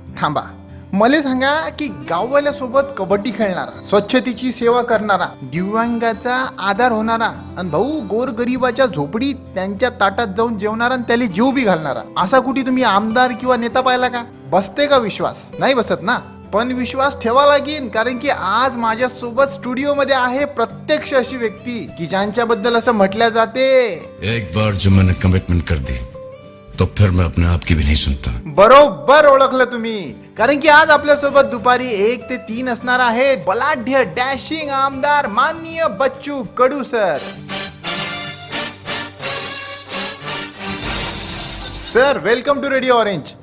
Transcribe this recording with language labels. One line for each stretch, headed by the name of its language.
Marathi: थांबा, मला सांगा की गाववाल्यासोबत कबड्डी खेळणारा, स्वच्छतेची सेवा करणारा, दिव्यांगाचा आधार होणारा आणि भाऊ गोरगरिबाच्या झोपडीत त्यांच्या ताटात जाऊन जेवणारा आणि त्याला जीव बी घालणारा, असा कुठे तुम्ही आमदार किंवा नेता पाहिला का? बसते का विश्वास? नाही बसत ना. पण विश्वास ठेवा लागेल, कारण की आज माझ्या सोबत स्टुडिओ मध्ये आहे प्रत्यक्ष अशी व्यक्ती की ज्यांच्याबद्दल असं म्हटल्या जाते,
Hindi: एक बार जो मैंने कमिटमेंट कर दी तो फिर मैं अपने आप की भी नहीं सुनता.
Marathi: बरोबर ओळखलं तुम्ही, कारण की आज आपल्या सोबत दुपारी 1 ते 3 असणार आहे बलाढ्य डॅशिंग आमदार माननीय Bachchu Kadu sir.
English: Sir welcome to Radio Orange.